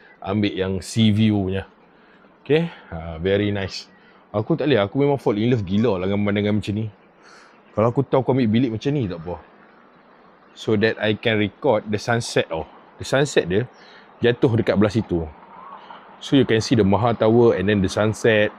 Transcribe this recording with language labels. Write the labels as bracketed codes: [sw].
[ms] Ambil yang [en] sea view [ms] punya. [en] Okay, very nice. [ms] Aku tak boleh, aku memang [en] fall in love [ms] gila lah dengan pemandangan macam ni. Kalau aku tahu aku ambil bilik macam ni tak apa. [en] So that I can record the sunset. The sunset [ms] dia jatuh dekat belah situ. [en] So you can see the Maha Tower and then the sunset.